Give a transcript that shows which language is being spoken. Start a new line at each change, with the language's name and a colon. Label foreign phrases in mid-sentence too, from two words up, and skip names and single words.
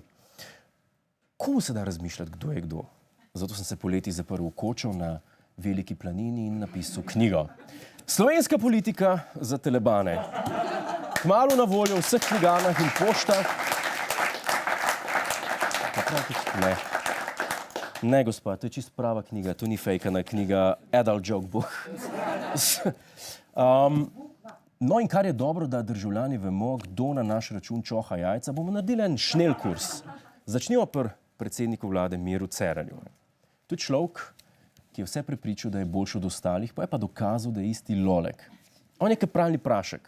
Slovenian: Komu se da razmišljati, kdo je kdo? Zato sem se poleti zaprl v kočo na Veliki planini in napisal knjigo. Slovenska politika za telebane. Kmalu na voljo v vseh knjigarnah in poštah. Ne. Ne, gospa, to je čist prava knjiga, to ni fejkana knjiga,
English: adult joke book.
Slovenian: No in kar je dobro, da državljani vemo, kdo na naš račun čoha jajca, bomo naredili en šnel kurs. Začnimo pri predsedniku vlade Miru Cerarju. To je človek, ki je vse prepričal, da je boljši od ostalih, pa je pa dokazal, da je isti lolek. On je kot pralni prašek.